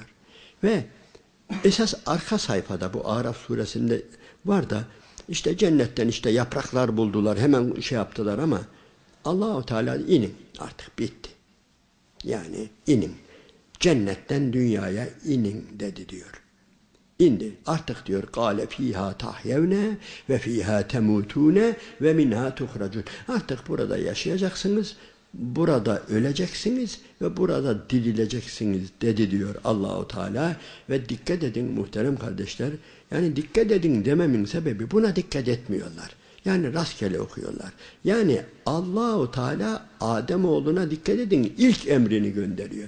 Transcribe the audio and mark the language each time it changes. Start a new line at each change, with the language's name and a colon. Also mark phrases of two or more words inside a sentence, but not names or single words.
Turkish: Ve esas arka sayfada bu Araf suresinde var da işte cennetten işte yapraklar buldular, hemen şey yaptılar ama Allahu Teala inin artık bitti. Yani inin. Cennetten dünyaya inin dedi diyor. İndi. Artık diyor
Arabic: قَالَ ف۪يهَا تَحْيَوْنَا وَف۪يهَا تَمُوتُونَ وَمِنْهَا تُخْرَجُونَ.
Turkish: Artık burada yaşayacaksınız, burada öleceksiniz ve burada dirileceksiniz dedi diyor Allahu Teala. Ve dikkat edin muhterem kardeşler, yani dikkat edin dememin sebebi buna dikkat etmiyorlar. Yani rastgele okuyorlar. Yani Allahu Teala Ademoğluna dikkat edin ilk emrini gönderiyor.